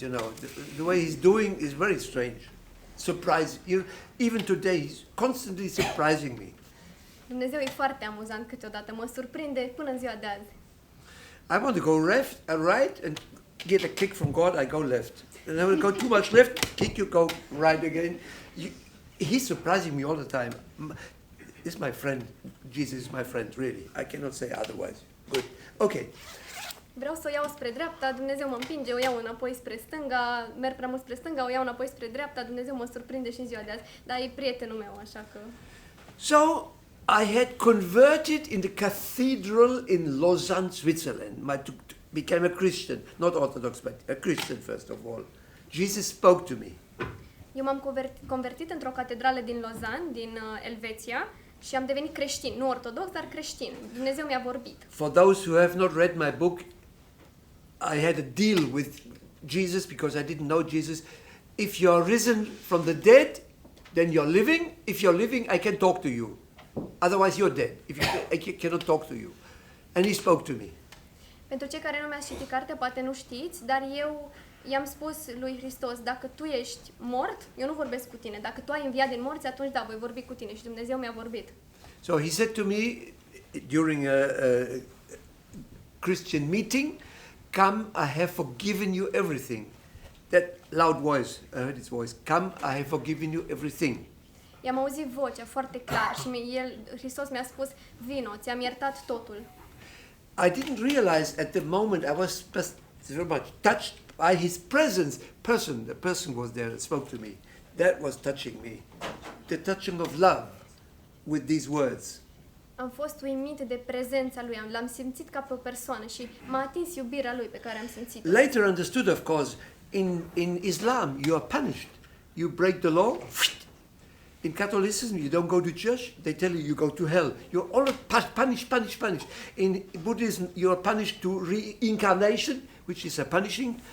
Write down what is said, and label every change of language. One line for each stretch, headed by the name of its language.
English: You know, the way he's doing is very strange, surprising. Even today, he's constantly surprising me.
Romanian: Dumnezeu e foarte amuzant câteodată, mă surprinde până în ziua de azi.
English: I want to go left and right and get a kick from God, I go left. And I will go too much left, kick, you go right again. He's surprising me all the time. He's my friend. Jesus is my friend, really. I cannot say otherwise. Good. Okay.
Romanian: Vreau să o iau spre dreapta, Dumnezeu mă împinge, o iau înapoi spre stânga, merg prea mult spre stânga, o iau înapoi spre dreapta, Dumnezeu mă surprinde și în ziua de azi. Dar e prietenul meu, așa că...
English: So, I had converted in the cathedral in Lausanne, Switzerland. To became a Christian, not Orthodox, but a Christian first of all. Jesus spoke to me.
Romanian: Eu m-am convertit într-o catedrală din Lausanne, din Elveția, și am devenit creștin, nu ortodox, dar creștin. Dumnezeu mi-a vorbit.
English: For those who have not read my book, I had a deal with Jesus because I didn't know Jesus. If you are risen from the dead, then you're living. If you're living, I can talk to you. Otherwise, you're dead. I cannot talk to you. And he spoke to me.
Romanian: Pentru cei care nu mi-ați citit cartea, poate nu știți, dar eu i-am spus lui Hristos, dacă tu ești mort, eu nu vorbesc cu tine. Dacă tu ai înviat din morți, atunci da, voi vorbi cu tine. Și Dumnezeu mi-a vorbit.
English: So he said to me during a Christian meeting, "Come, I have forgiven you everything." That loud voice, I heard his voice. "Come, I have forgiven you everything."
Romanian: I-am auzit vocea foarte clar și Hristos mi-a spus, vino, ți-am iertat totul.
English: I didn't realize at the moment I was just very much touched by his presence. The person was there that spoke to me. That was touching me. The touching of love with these words.
Romanian: Am fost uimit de prezența lui, l-am simțit ca pe o persoană și m-a atins iubirea lui pe care am simțit-o.
English: Later understood, of course, in Islam you are punished. You break the law. In Catholicism, you don't go to church, they tell you go to hell. You're always punished. In Buddhism, you are punished to reincarnation, which is a punishing.